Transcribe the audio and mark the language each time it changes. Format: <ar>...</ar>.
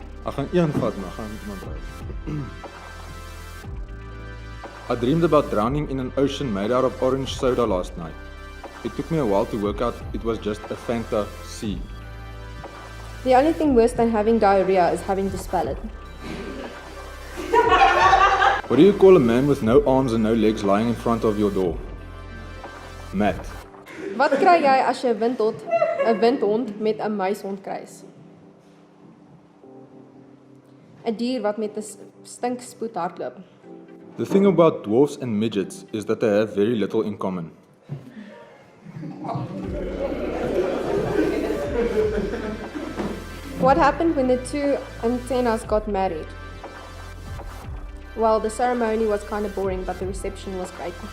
<af>Ek gaan een vat, maar gaan iemand ry.</af> <en>I dreamed about drowning in an ocean made out of orange soda last night. It took me a while to work out it was just a Fanta sea. The only thing worse than having diarrhea is having to spell it. What do you call a man with no arms and no legs lying in front of your door? Matt.</en> <af>Wat kry jy as jy 'n windhond met 'n muishond kruis? 'n dier wat met 'n stinkspoed hardloop.</af> <en>The thing about dwarfs and midgets is that they have very little in common. What happened when the two antennas got married? Well, the ceremony was kind of boring, but the reception was great.</en>